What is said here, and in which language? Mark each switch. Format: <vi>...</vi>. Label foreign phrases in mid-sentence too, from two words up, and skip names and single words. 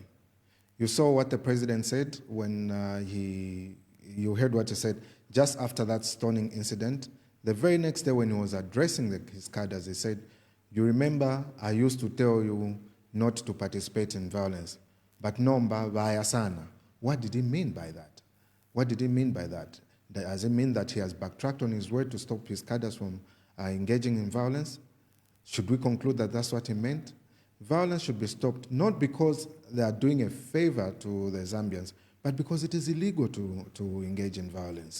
<en>You saw what the president said when you heard what he said just after that stoning incident. The very next day when he was addressing his cadres, he said, "You remember I used to tell you not to participate in violence, but</en> <bem>nomba vaya sana."</bem> <en>What did he mean by that? What did he mean by that? Does it mean that he has backtracked on his word to stop his cadres from engaging in violence? Should we conclude that that's what he meant? Violence should be stopped, not because they are doing a favor to the Zambians, but because it is illegal to engage in violence.</en>